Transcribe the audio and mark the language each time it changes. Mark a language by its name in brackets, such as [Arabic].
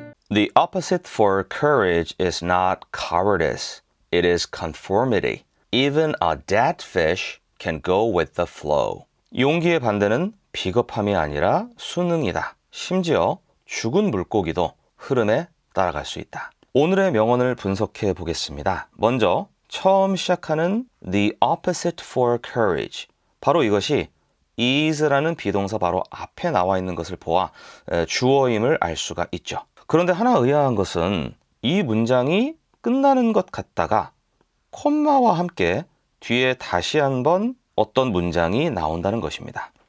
[English] The opposite for courage is not cowardice. It is conformity. Even a dead fish can go with the flow. [Korean] 용기의 반대는 비겁함이 아니라 순응이다. 심지어 죽은 물고기도 흐름에 따라갈 수 있다. 오늘의 명언을 분석해 보겠습니다. 먼저 처음 시작하는 [English] the opposite for courage. [Korean] 바로 이것이 is라는 비동사 바로 앞에 나와 있는 것을 보아 주어임을 알 수가 있죠. 그런데 하나 의아한 것은 이 문장이 끝나는 것 같다가 콤마와 함께 뒤에 다시 한번 어떤 문장이 나온다는 것입니다.